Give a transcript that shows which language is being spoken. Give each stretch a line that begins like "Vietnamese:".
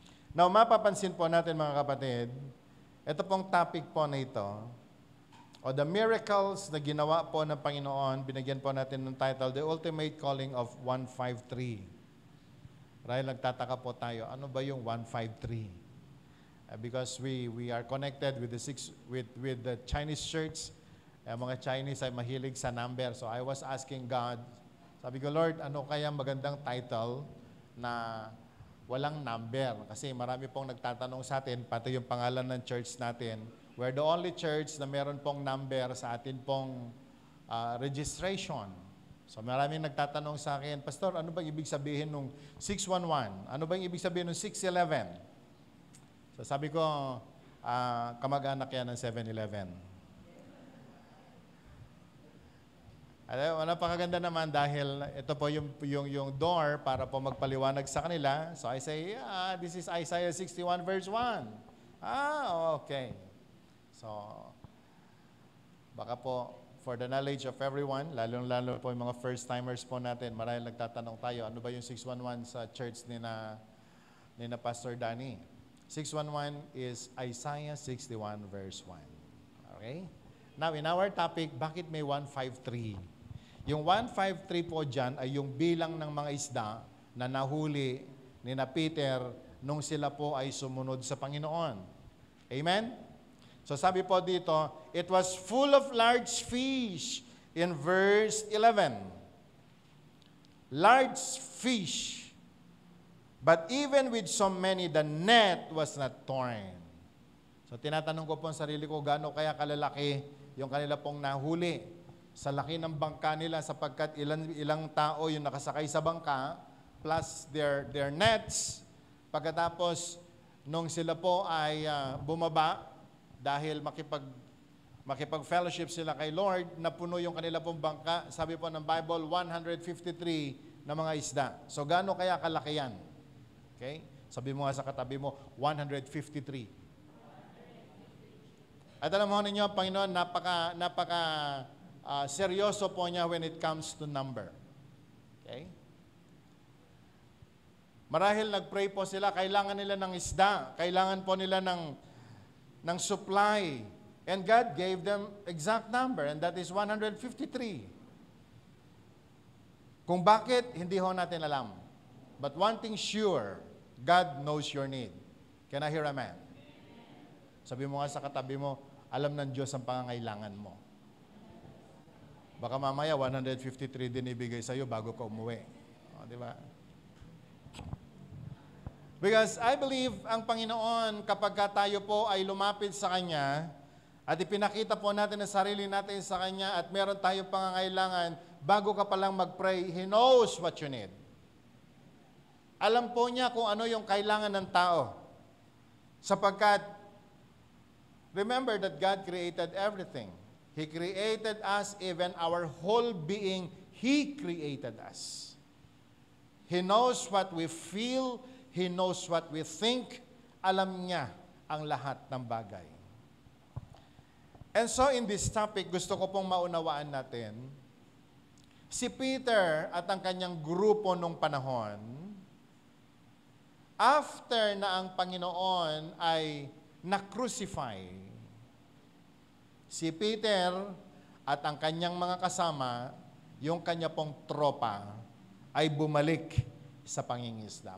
Filipino: Now, mapapansin po natin mga kapatid, ito pong topic po na ito, o the miracles na ginawa po ng Panginoon, binigyan po natin ng title, The Ultimate Calling of 153. Right, nagtataka po tayo, ano ba yung 153?
English: Because we are connected with the Chinese church.
Filipino: Mga Chinese ay mahilig sa number.
English: So I was asking God,
Filipino: sabi ko, Lord, ano kaya magandang title na walang number? Kasi marami pong nagtatanong sa atin, pati yung pangalan ng church natin.
English: We're the only church
Filipino: na meron pong number sa atin pong registration. So maraming nagtatanong sa akin, Pastor, ano bang ibig sabihin nung 611? Ano bang ibig sabihin nung 611? So sabi ko, kamag-anak yan ng 7-Eleven. Napakaganda naman dahil ito po yung door para po magpaliwanag sa kanila.
English: So I say, yeah, this is Isaiah 61 verse 1.
Filipino: Okay. So, baka po,
English: for the knowledge of everyone,
Filipino: lalo po yung mga first-timers po natin, marahil nagtatanong tayo, ano ba yung 611 sa church ni na Pastor Danny?
English: 611 is Isaiah 61 verse 1. Okay? Now, in our topic,
Filipino: bakit may 153? Yung 153 po dyan ay yung bilang ng mga isda na nahuli ni na Peter nung sila po ay sumunod sa Panginoon.
English: Amen? So
Filipino: sabi po dito,
English: it was full of large fish in verse 11. Large fish. But even with so many, the net was not torn.
Filipino: So tinatanong ko po ang sarili ko, gaano kaya kalalaki yung kanila pong nahuli sa laki ng bangka nila sapagkat ilang tao yung nakasakay sa bangka
English: plus their nets.
Filipino: Pagkatapos, nung sila po ay bumaba dahil makipag-fellowship sila kay Lord, napuno yung kanila pong bangka. Sabi po ng Bible, 153 na mga isda. So gaano kaya kalaki yan? Okay? Sabi mo nga sa katabi mo, 153. At alam mo ninyo, Panginoon, napaka seryoso po niya
English: when it comes to number.
Filipino: Okay? Marahil nag-pray po sila, kailangan nila ng isda, kailangan po nila ng supply.
English: And God gave them exact number, and that is 153.
Filipino: Kung bakit, hindi ho natin alam.
English: But one thing sure, God knows your need. Can I hear amen?
Filipino: Sabi mo nga sa katabi mo, alam ng Diyos ang pangangailangan mo. Baka mamaya 153 din ibigay sa'yo bago ka umuwi. O, di ba?
English: Because I believe
Filipino: ang Panginoon kapag tayo po ay lumapit sa Kanya at ipinakita po natin ang sarili natin sa Kanya at meron tayong pangangailangan, bago ka palang mag-pray,
English: He knows what you need.
Filipino: Alam po niya kung ano yung kailangan ng tao.
English: Sapagkat, remember that God created everything. He created us, even our whole being, He created us. He knows what we feel, He knows what we think.
Filipino: Alam niya ang lahat ng bagay.
English: And so in this topic,
Filipino: gusto ko pong maunawaan natin, si Peter at ang kanyang grupo nung panahon, after na ang Panginoon ay na-crucify, si Peter at ang kanyang mga kasama, yung kanya pong tropa, ay bumalik sa pangingisda.